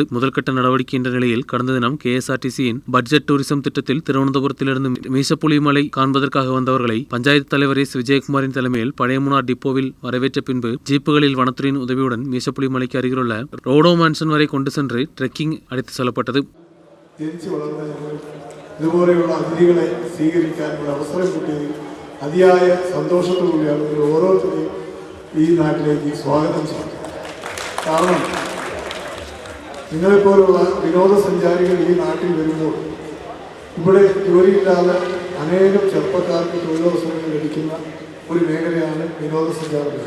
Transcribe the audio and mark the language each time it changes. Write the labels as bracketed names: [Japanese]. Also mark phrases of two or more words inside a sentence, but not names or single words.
[Tamil] முதல்கட்ட நடவடிக்கை என்ற நிலையில் கடந்த தினம் KSRTCயின் [English] budget tourism [Tamil] திட்டத்தில் திருவனந்தபுரத்திலிருந்து மீசப்புலிமலை காண்பதற்காக வந்தவர்களை பஞ்சாயத்து தலைவர் S. விஜயகுமாரின் தலைமையில் பழைய மூணார் டிப்போவில் வரவேற்ற பின்பு ஜீப்புகளில் வனத்துறையின் உதவியுடன் மீசப்புலிமலைக்கு அருகிலுள்ள ரோடோ மேன்ஷன் வரை கொண்டு சென்று ட்ரெக்கிங் அழைத்து செல்லப்பட்டது. [Malayalam] ഇതുപോലെയുള്ള അതിഥികളെ സ്വീകരിക്കാനുള്ള അവസരം കിട്ടിയതിൽ അതിയായ സന്തോഷത്തോടുകൂടിയാണ് ഓരോരുത്തരെയും ഈ നാട്ടിലേക്ക് സ്വാഗതം ചെയ്യുന്നത്. കാരണം നിങ്ങളെപ്പോലുള്ള വിനോദസഞ്ചാരികൾ ഈ നാട്ടിൽ വരുമ്പോൾ ഇവിടെ ജോലിയില്ലാതെ അനേകം ചെറുപ്പക്കാർക്ക് തൊഴിലവസരങ്ങൾ ലഭിക്കുന്ന ഒരു മേഖലയാണ് വിനോദസഞ്ചാര മേഖല.